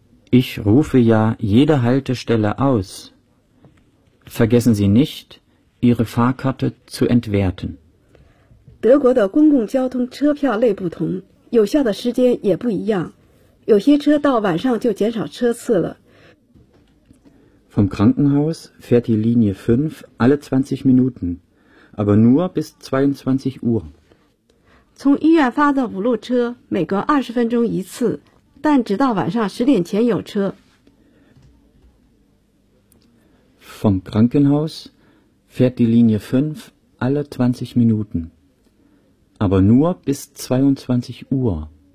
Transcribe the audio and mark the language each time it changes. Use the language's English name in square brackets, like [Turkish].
[German] Ich rufe ja jede Haltestelle aus. Vergessen Sie nicht, Ihre Fahrkarte zu entwerten. [Chinese] 德国的公共交通车票类不同，有效的时间也不一样。有些车到晚上就减少车次了。 [German] Vom Krankenhaus fährt die Linie 5 alle 20 Minuten, aber nur bis 22 Uhr. [Chinese] 从医院发的五路车每隔20分钟一次，但直到晚上10点前有车。 [German] Vom Krankenhaus fährt die Linie 5 alle 20 Minuten, aber nur bis 22 Uhr.